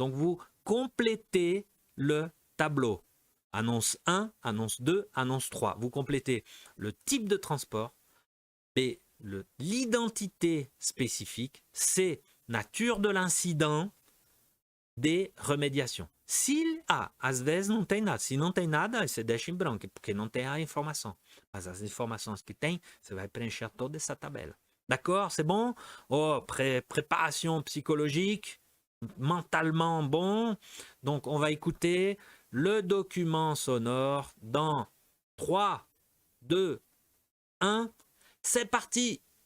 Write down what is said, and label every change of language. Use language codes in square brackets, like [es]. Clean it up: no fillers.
[fr] Donc vous complétez le tableau. Annonce 1, annonce 2, annonce 3. Vous complétez le type de transport et l'identité spécifique, c'est nature de l'incident, des remédiations. [pt] Às vezes não tem nada. Se não tem nada, você deixa em branco, porque não tem a informação. Mas as informações que tem, você vai preencher toda essa tabela. [fr] D'accord? C'est bon? Oh, préparation psychologique, mentalement bon. Donc, on va écouter le document sonore dans 3, 2, 1. C'est parti!